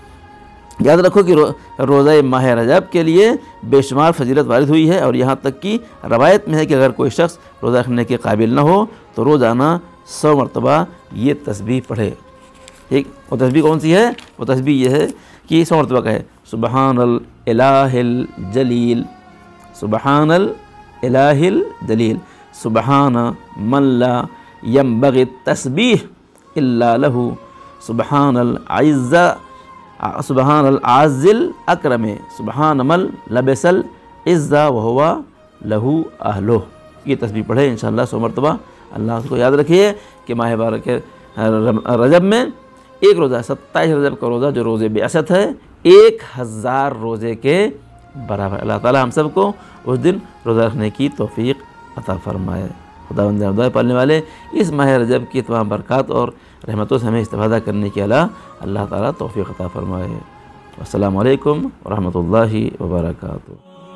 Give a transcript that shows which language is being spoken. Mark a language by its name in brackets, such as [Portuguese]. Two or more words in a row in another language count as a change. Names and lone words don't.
[Urdu] یاد رکھو کہ روزہ ماہ رجب کے لیے بے شمار فضیلت وارد ہوئی ہے اور یہاں تک کہ روایت میں ہے کہ اگر کوئی شخص روزہ رکھنے کے قابل نہ ہو تو روزانہ 100 مرتبہ یہ تسبیح پڑھے، ٹھیک. وہ تسبیح کون سی ہے؟ وہ تسبیح یہ ہے کہ 100 مرتبہ کہے [Arabic] سبحان الإله الجليل، سبحان الإله الجليل, سبحان من لا ينبغي التسبيح إلا له, سبحان الأعز، سبحان الأعز الأكرم، سبحان من لبس العزة وهو له أهل. [Urdu] یہ تسبیح پڑھے ان شاء اللہ 100 مرتبہ۔ اللہ اس کو یاد رکھیے کہ ماہ بارک رجب میں ایک روزہ 27 رجب کا روزہ جو روزۂ بعثت ہے 1000 روزے کے برابر. اللہ تعالیٰ ہم سب کو اس دن روزہ رکھنے کی توفیق عطا فرمائے. خدا پالنے والے اس ماہ رجب کی تمام برکات اور رحمتوں سے ہمیں استفادہ کرنے کی اللہ تعالیٰ توفیق عطا فرمائے. [Arabic] السلام عليكم ورحمة الله وبركاته.